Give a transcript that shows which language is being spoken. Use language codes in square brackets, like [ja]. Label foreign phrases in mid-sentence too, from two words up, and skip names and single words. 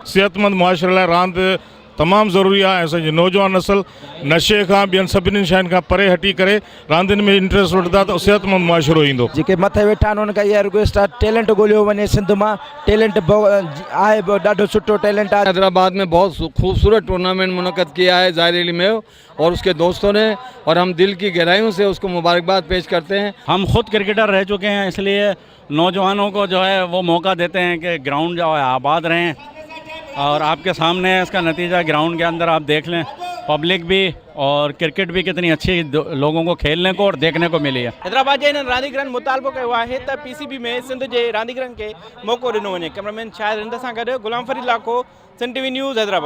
[sd] सेहतमंद मुआशरे लाइ रांदि तमामु ज़रूरी आहे। असांजी नौजवान नस्ल नशे खां ॿियनि सभिनी शयुनि खां परे हटी करे रांदियुनि में इंट्रस्ट वठंदा त सेहतमंद मुआशरो ईंदो। जेके मथे वेठा आहिनि उनखां इहा रिक्वेस्ट आहे, टैलेंट ॻोल्हियो वञे सिंध मां। टैलेंट आहे, ॾाढो सुठो टैलेंट आहे। [ur] حیدرآباد میں بہت خوبصورت ٹورنامنٹ منعقد کیا ہے ظاہر علی میں اور اس کے دوستوں نے، اور ہم دل کی گہرائیوں سے اس کو مبارکباد پیش کرتے ہیں. ہم خود کرکٹر رہ چکے ہیں، اس لیے نوجوانوں کو جو ہے وہ موقع دیتے ہیں کہ گراؤنڈ جو ہے آباد رہیں. اور آپ کے سامنے ہے اس کا نتیجہ، گراؤنڈ کے اندر آپ دیکھ لیں، پبلک بھی اور کرکٹ بھی کتنی اچھی لوگوں کو کھیلنے کو اور دیکھنے کو ملی ہے. [sd] हैदराबाद के रांदीगरनि मुतालबो [ur] کیا ہے [sd] त PCB में सिंध के रांदीगरनि के मौक़ो ॾिनो वञे। कैमरामैन शाहिद रिंद सां गॾु गुलाम फरीद लाखो, सिंध TV न्यूज़ हैदराबाद।